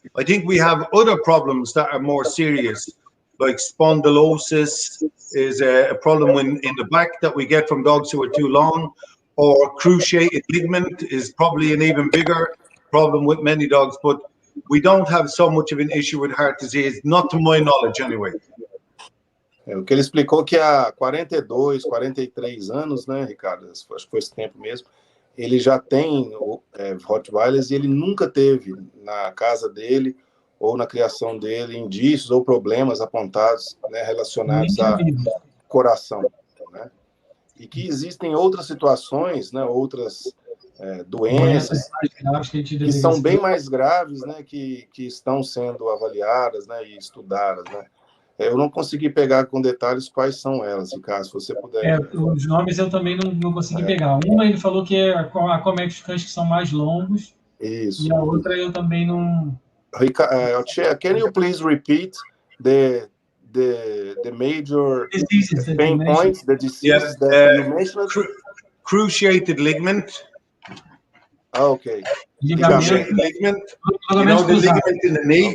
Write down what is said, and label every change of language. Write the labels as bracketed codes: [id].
[en] I think we have other problems that are more serious, like spondylosis is a problem in the back that we get from dogs who are too long, or cruciated ligament is probably an even bigger problem with many dogs, but we don't have so much of an issue with heart disease, not to my knowledge anyway. [pt] O que ele explicou que há 42, 43 anos, né, Ricardo, acho que foi esse tempo mesmo, ele já tem Rottweilers e ele nunca teve na casa dele ou na criação dele indícios ou problemas apontados, né, relacionados a coração, né? E que existem outras situações, né, outras doenças que são bem mais graves, né, que estão sendo avaliadas, né, e estudadas, né? Eu não consegui pegar com detalhes quais são elas, Ricardo, se você puder. Os nomes eu também não consegui pegar. Uma ele falou que acomete os cães que são mais longos. Isso. E a outra eu também não... [en] Oshea, can you please repeat the major pain points, the diseases that you mentioned? Cruciated ligament. Okay. Cruciated ligament. You know the ligament in the knee.